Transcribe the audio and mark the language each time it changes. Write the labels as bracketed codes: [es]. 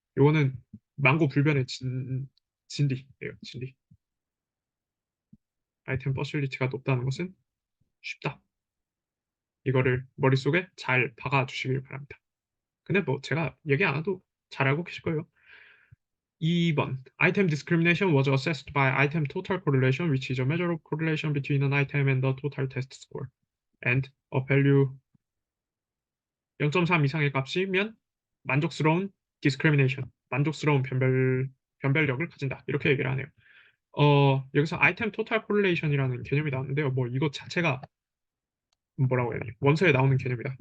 [ko] 요거는 망고불변의 진리예요. 진리. 아이템 퍼실리티가 높다는 것은 쉽다. 이거를 머릿속에 잘 박아 주시길 바랍니다. 근데 뭐 제가 얘기 안 해도 잘 알고 계실 거예요. 2번. [en] Item discrimination was assessed by item total correlation, which is a measure of correlation between an item and the total test score. And a value 0.3 [ko] 이상의 값이면 만족스러운 discrimination, 만족스러운 변별력을 가진다. 이렇게 얘기를 하네요. 여기서 아이템 토탈 콜레이션이라는 개념이 나왔는데요. 뭐 이것 자체가 뭐라고 해야 되지? 원서에 나오는 개념이다.